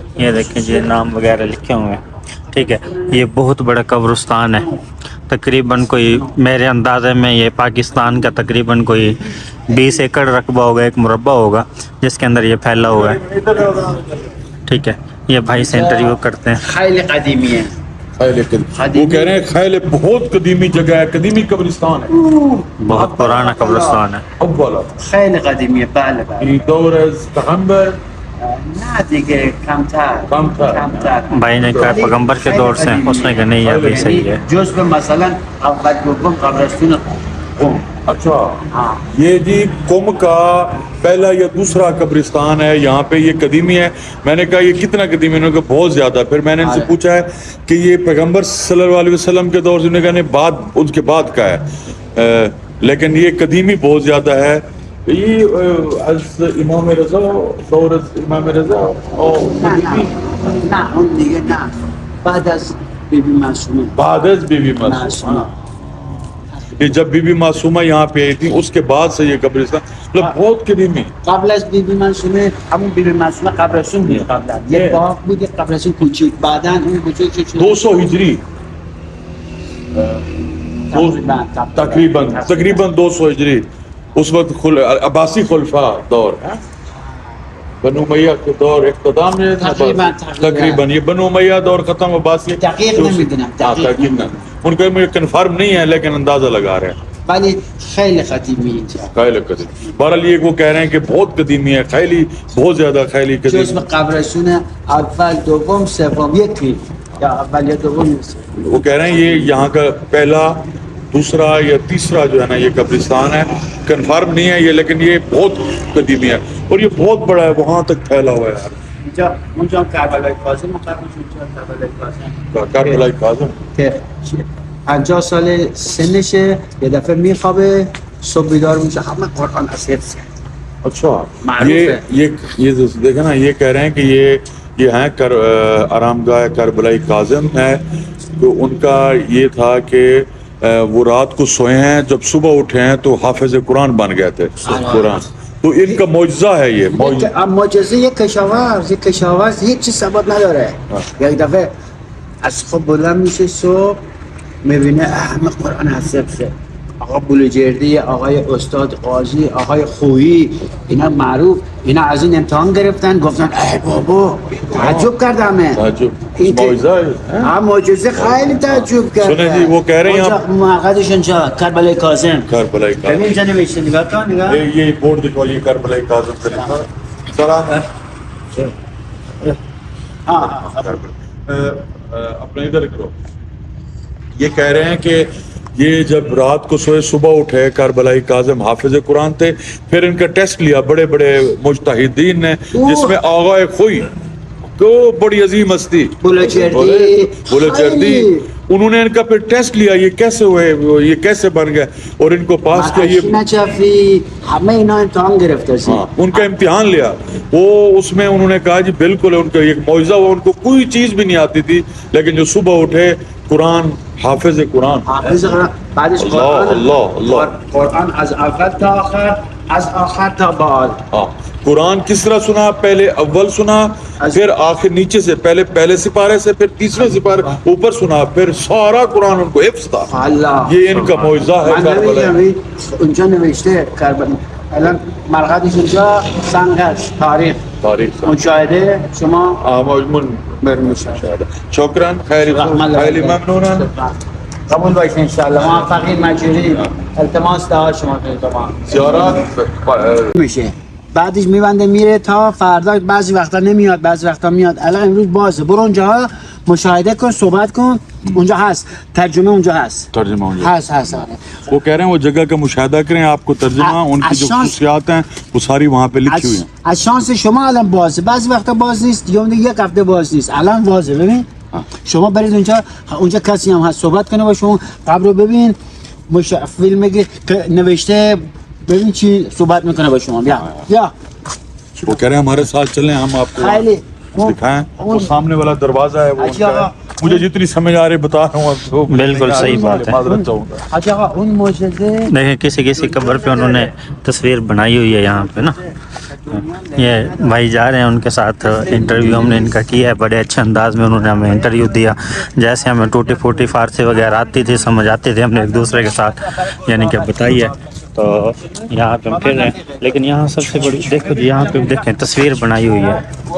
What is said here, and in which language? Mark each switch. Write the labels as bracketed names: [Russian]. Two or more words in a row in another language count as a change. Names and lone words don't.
[Urdu] یہ دیکھیں جی, نام وغیرہ لکھے ہوئے ہیں. ٹھیک ہے, یہ بہت بڑا قبرستان ہے. تقریباً کوئی میرے اندازے میں یہ پاکستان کا تقریباً کوئی 20 ایکڑ رقبہ ہوگا, ایک مربع ہوگا جس کے اندر یہ پھیلا ہوا ہے. ٹھیک ہے, یہ بھائی سے انٹرویو کرتے ہیں. [Persian] خیلی قدیمی ہے. [Urdu] وہ کہہ رہے ہیں خیل بہت قدیمی جگہ ہے, قدیمی قبرستان ہے, بہت پرانا قبرستان ہے. [Persian] اولا خیلی قدیمی ہے. بله بله. این دور از پیغمبر نه دیگه کمتر. کمتر. [Urdu] بھائی نے کہا پیغمبر کے دور سے, اس نے کہا نہیں یہ بھی صحیح ہے. [Persian] جزء مثلا اول دوم قبرستون قم. [Urdu] اچھا, ہاں یہ جی قم کا پہلا یا دوسرا قبرستان ہے, یہاں پہ یہ قدیمی ہے. میں نے کہا یہ کتنا قدیمی, انہوں نے کہا بہت زیادہ. پھر میں نے ان سے پوچھا ہے کہ یہ پیغمبر [Arabic] صلی اللہ علیہ وسلم [Urdu] کے دور سے, انہوں نے کہا نہیں بعد, ان کے بعد کا ہے, لیکن یہ قدیمی بہت زیادہ ہے. [Persian] یہ از امام رضا, دور از امام رضا اور نه اون دیگه نه, بعد از بیبی معصومه. بعد از بی بی معصومہ. [Urdu] یہ جب بی بی معصومہ یہاں پہ آئی تھی اس کے بعد سے یہ قبرستان مطلب بہت قدیمی. [Persian] قبل از بیبی معصومه همون بیبی معصومه قبرستون بود. قبلا یه باغ بود, یه قبرستون کوچیک, بعداً اون بزرگ شد [Urdu] 200 ہجری تقریباً 200 ہجری. اس وقت عباسی خلفاء دور, بنو امیہ کے دور اختتام میں تقریباً یہ بنو امیہ دور ختم, عباسی [Persian] دقیق نمیدونم. [Urdu] تقریباً ان کا مجھے کنفرم نہیں ہے لیکن اندازہ لگا رہے ہیں. [Persian] ولی خیلی قدیمی اینجا. خیلی قدیمی. [Urdu] بہرحال یہ وہ کہہ رہے ہیں کہ بہت قدیمی ہے, خیلی بہت زیادہ [Persian] خیلی قدیمی. جزء قبرستون اول دوم سوم یکی یا اول یا دوم نیست. [Urdu] وہ کہہ رہے ہیں یہ یہاں کا پہلا, دوسرا یا تیسرا جو ہے نا یہ قبرستان ہے, کنفرم نہیں ہے یہ, لیکن یہ بہت قدیمی ہے اور یہ بہت بڑا ہے, وہاں تک پھیلا ہوا ہے. [Persian] اینجا اونجا کربلای کاظم قبرش اونجا کربلای کاظم. کربلای کاظم که 50 سال سنشه, یه دفعه میخوابه, صبح بیدار میشه, همه قرآن از حفظ کرد. [Urdu] اچھا, یہ دیکھیں نا, یہ کہہ رہے ہیں کہ یہ ہیں آرام گاہ کربلائی کاظم ہے. تو ان کا یہ تھا کہ وہ رات کو سوئے ہیں, جب صبح اٹھے ہیں تو حافظ قرآن بن گئے تھے قرآن. تو ان کا معجزہ ہے یہ [Persian] معجزه. یک کشاورز هیچ چیز ثبات نداره. یک دفعه از خواب بلند میشه, صبح میبینه همه قرآن از حفظه. آقا بلوجردی, آقای استاد قاضی, آقای خویی, اینا معروف, اینا از این امتحان گرفتن, گفتن ای بابا, تعجب کرد همه. [Urdu] تعجب معجزہ ہے. [Persian] ہاں معجزه خیلی تعجب کرد. [Urdu] سنیں جی, وہ کہہ رہے ہیں [Persian] مقعدش اونجا کربلای کاظم. [Urdu] کربلائی کاظم. [Persian] ببین اینجا نوشته, نگاه کن, نگاه. [Urdu] یہ بورڈ دکھاؤ, یہ کربلائی کاظم کا لکھا ذرا. اپنے ادھر کرو. یہ کہہ رہے ہیں کہ یہ جب رات کو سوئے, صبح اٹھے, کربلائی کاظم حافظ قرآن تھے. پھر ان کا ٹیسٹ لیا بڑے بڑے مجتہدین نے, جس میں آغا خوئی کو بڑی عظیم ہستی, بلوچردی, انہوں نے ان کا پھر ٹیسٹ لیا یہ کیسے ہوئے یہ کیسے بن گئے اور ان کو پاس کیا یہ [Persian] نچافی همه اینا امتحان گرفته سی [Urdu] ان کا امتحان لیا وہ اس میں انہوں نے کہا جی بالکل ان کا ایک معجزہ ہوا ان کو کوئی چیز بھی نہیں آتی تھی لیکن جو صبح اٹھے قرآن حافظ قرآن [Persian] حافظ قرآن بعدش قرآن از اول تا آخر از آخر تا بعد [Urdu] قرآن کس طرح سنا پہلے اول سنا پھر آخر نیچے سے پہلے سپارے سے پھر تیسرے سپارے اوپر سنا پھر سارا قرآن ان کو حفظ تھا اللہ یہ ان کا معجزہ ہے کربلا [Persian] اونجا نوشته کربلا الان مرقدش اونجا سنگ است تاریخ مشاهده شما مشاهده شکرا خیلی ممنونم قبول باشین انشاءالله موفقین مجید التماس دعا شما زیارات میشه بعدش میبنده میره تا فردا بعضی وقتا نمیاد بعضی وقتا میاد الان امروز بازه برو اونجا مشاهده کن صحبت کن اونجا هست ترجمه اونجا هست [Urdu] ترجمہ ہو جائے [Persian] هست [Urdu] وہ کہہ رہے ہیں وہ جگہ کا مشاہدہ کریں آپ کو ترجمہ ان کی جو خصوصیات ہیں وہ ساری وہاں پہ لکھی ہوئی ہیں [Persian] از شانس شما الان بازه بعضی وقتا باز نیست یا یک هفته باز نیست الان بازه ببین شما برید اونجا کسی هم هست صحبت کنه با شما قبر رو ببین فیلمی که نوشته ببین چی صحبت میکنه با شما بیا [Urdu] وہ کہہ رہے ہیں ہمارے ساتھ چلیں ہم آپ کو [Persian] خیلی [Urdu] دکھائیں وہ سامنے والا دروازہ ہے وہ ان کا ہے مجھے جتنی سمجھ آ رہی بتا رہا ہوں آپ کو بالکل صحیح بات ہے معذرت چاہوں گا اچھا ان معجزے دیکھیں کسی قبر پہ انہوں نے تصویر بنائی ہوئی ہے یہاں پہ نا یہ بھائی جا رہے ہیں ان کے ساتھ انٹرویو ہم نے ان کا کیا ہے بڑے اچھے انداز میں انہوں نے ہمیں انٹرویو دیا جیسے ہمیں ٹوٹی پھوٹی فارسی وغیرہ آتی تھی سمجھ آتی تھی ہم نے ایک دوسرے کے ساتھ یعنی کہ بتائی ہے تو یہاں پہ ہم پھر رہے ہیں لیکن یہاں سب سے بڑی دیکھو جی یہاں پہ دیکھیں تصویر بنائی ہوئی ہے